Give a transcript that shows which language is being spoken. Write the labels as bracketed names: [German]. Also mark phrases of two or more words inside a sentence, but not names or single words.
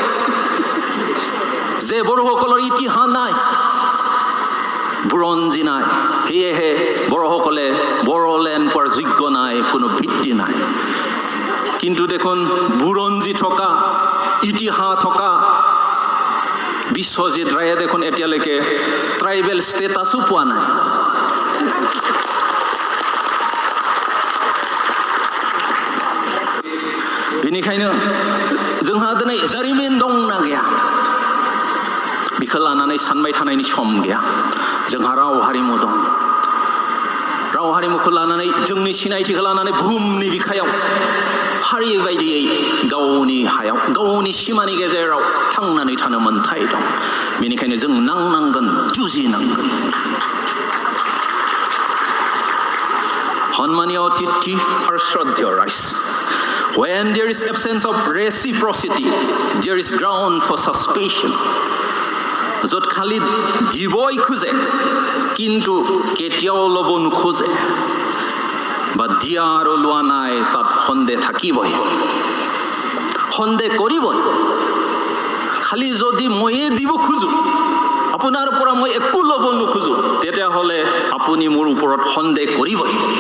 [Assamese] যে বড়োসকলৰ ইতিহাস নাই, বুৰঞ্জী নাই, সেয়েহে বড়োসকলে বড়োলেণ্ড পোৱাৰ যোগ্য নাই, কোনো ভিত্তি নাই। কিন্তু দেখোন বুৰঞ্জী থকা, ইতিহাস থকা বিশ্বজিৎ ৰায়ে দেখোন এতিয়ালৈকে ট্ৰাইবেল ষ্টেটাছো পোৱা নাই। [Bodo] बेनिखायनो जोंहा दिनै जारिमिन दंना गैया बेखौ लानानै सानबाय थानायनि सम गैया। जोंहा राव हारिमु दं। राव हारिमुखौ लानानै जोंनि सिनायथिखौ लानानै बुहुमनि बिखायाव हारि बायदियै गावनि हायाव गावनि सिमानि गेजेराव थांनानै थानो मोन्थाय दं। बेनिखायनो जों नांनांगोन, जुजिनांगोन। सन्मानीय अतिथि आरो श्रद्धेय राइज, [English] when there is absence of reciprocity, there is ground for suspicion. [Assamese] য'ত খালি দিবই খোজে কিন্তু কেতিয়াও ল'ব নোখোজে বা দিয়া আৰু লোৱা নাই, তাত সন্দেহ থাকিবই, সন্দেহ কৰিবই। খালি যদি ময়ে দিব খোজো, আপোনাৰ পৰা মই একো ল'ব নোখোজো, তেতিয়াহ'লে আপুনি মোৰ ওপৰত সন্দেহ কৰিবই।